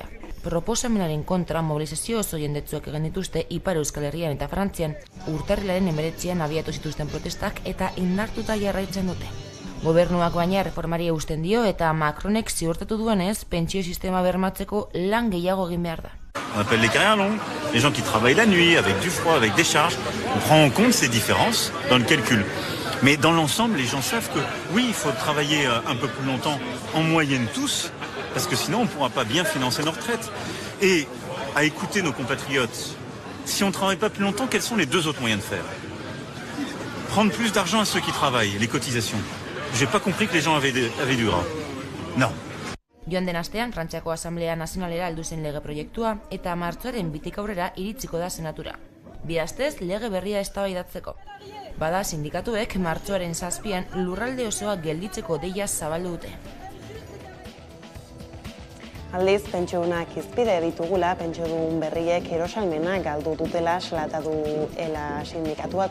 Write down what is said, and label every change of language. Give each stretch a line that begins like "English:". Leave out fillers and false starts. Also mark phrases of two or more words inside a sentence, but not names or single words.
Basque: Proposamenaren kontra mobilizazio oso jendetsuak egin dituzte Ipar Euskal Herrian eta Frantzian urtarrilaren 19an abiatu zituzten protestak eta indartuta jarraitzen dute. Gobernuak baina reformari eusten dio eta Macronek ziurtatu duenez pentsio sistema bermatzeko lan gehiago egin behar da.
French: On appelle les carrières longues, les gens qui travaillent la nuit, avec du froid, avec des charges. On prend en compte ces différences dans le calcul. Mais dans l'ensemble, les gens savent que oui, il faut travailler un peu plus longtemps, en moyenne tous, parce que sinon on ne pourra pas bien financer nos retraites. Et à écouter nos compatriotes, si on ne travaille pas plus longtemps, quels sont les deux autres moyens de faire? Prendre plus d'argent à ceux qui travaillent, les cotisations. J'ai pas compris que les gens avaient du gras. Non.
Basque: Joan den astean, Frantziako Asamblea Nazionalera heldu zen lege proiektua eta martxoaren 2 aurrera iritsiko da senatura. Bi astez lege berria eztabaidatzeko. Bada sindikatuek martxoaren 7an lurralde osoa gelditzeko deia zabaldu dute. Aldiz, pentsiodunak hizpide ditugula, pentsiodun berriek erosalmena galdu dutela salatu ela sindikatuak.